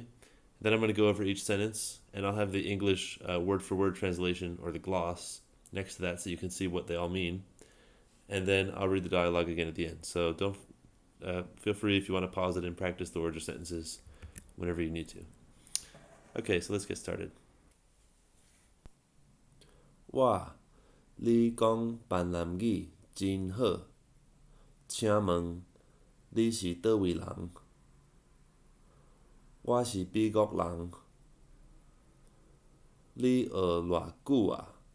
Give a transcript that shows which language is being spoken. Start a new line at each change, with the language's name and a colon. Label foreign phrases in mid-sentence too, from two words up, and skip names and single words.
English: Then I'm going to go over each sentence, and I'll have the English word-for-word translation, or the gloss, next to that so you can see what they all mean. And then I'll read the dialogue again at the end. So don't feel free if you want to pause it and practice the words or sentences whenever you need to. Okay, so let's get started.
Min Nan Chinese: 你讲闽南语真好，请问你是倒位人？我是美国人。你学偌久啊？